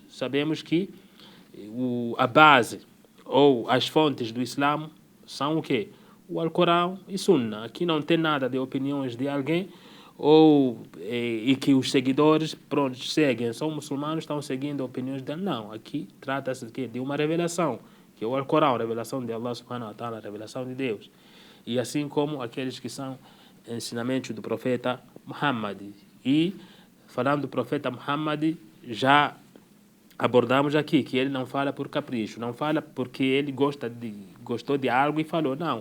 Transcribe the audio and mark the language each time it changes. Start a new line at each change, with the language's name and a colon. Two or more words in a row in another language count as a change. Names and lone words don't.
Portuguese: Sabemos que a base ou as fontes do Islã são o quê? O Alcorão e Sunna. Aqui não tem nada de opiniões de alguém e que os seguidores seguem. São muçulmanos, estão seguindo opiniões dele. Não, aqui trata-se de uma revelação, que é o Alcorão, a revelação de Allah
Arabic: سبحانه وتعالى,
Portuguese: a revelação de Deus. E assim como aqueles que são ensinamentos do profeta Muhammad. E falando do profeta Muhammad, já abordamos aqui que ele não fala por capricho, não fala porque ele gostou de algo e falou, não.